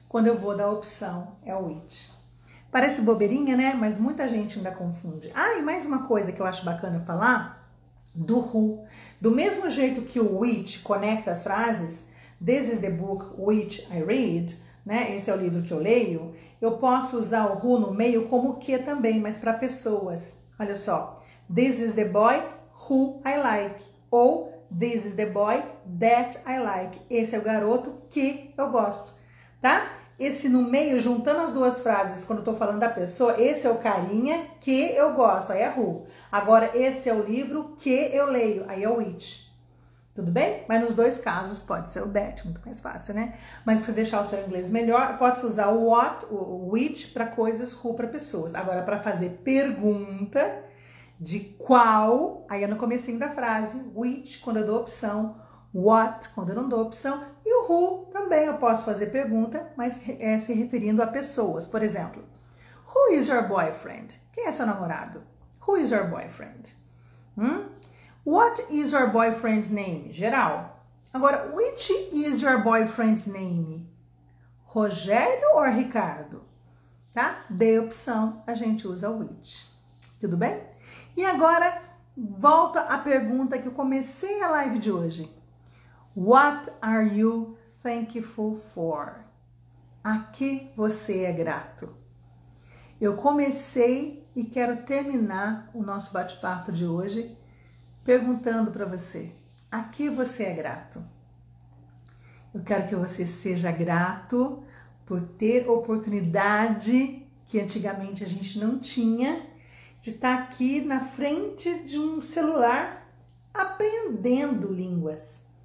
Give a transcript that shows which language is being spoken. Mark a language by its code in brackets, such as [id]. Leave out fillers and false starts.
[pt] Quando eu vou dar opção, é o which. Parece bobeirinha, né? Mas muita gente ainda confunde. E mais uma coisa que eu acho bacana falar, do who. Do mesmo jeito que o which conecta as frases, [en] this is the book which I read, [pt] né? Esse é o livro que eu leio. Eu posso usar o who no meio como que também, mas para pessoas. Olha só. [en] This is the boy who I like. [pt] Ou [en] this is the boy that I like. [pt] Esse é o garoto que eu gosto, tá? Esse no meio, juntando as duas frases, quando eu tô falando da pessoa, esse é o carinha que eu gosto, aí é who. Agora, esse é o livro que eu leio, aí é o which. Tudo bem? Mas nos dois casos pode ser o that, muito mais fácil, né? Mas para deixar o seu inglês melhor, eu posso usar o what, o which para coisas, who para pessoas. Agora, para fazer pergunta de qual, aí é no comecinho da frase, which, quando eu dou opção, what, quando eu não dou opção, e o who também eu posso fazer pergunta, mas se referindo a pessoas. Por exemplo, [en] who is your boyfriend? [pt] Quem é seu namorado? [en] Who is your boyfriend? What is your boyfriend's name? [pt] Geral. Agora, [en] which is your boyfriend's name? [pt] Rogério ou Ricardo? Tá? Dei opção, a gente usa o which. Tudo bem? E agora, volta à pergunta que eu comecei a live de hoje. [en] What are you thankful for? [pt] A que você é grato? Eu comecei e quero terminar o nosso bate-papo de hoje perguntando para você, a que você é grato? Eu quero que você seja grato por ter oportunidade que antigamente a gente não tinha de estar aqui na frente de um celular aprendendo línguas.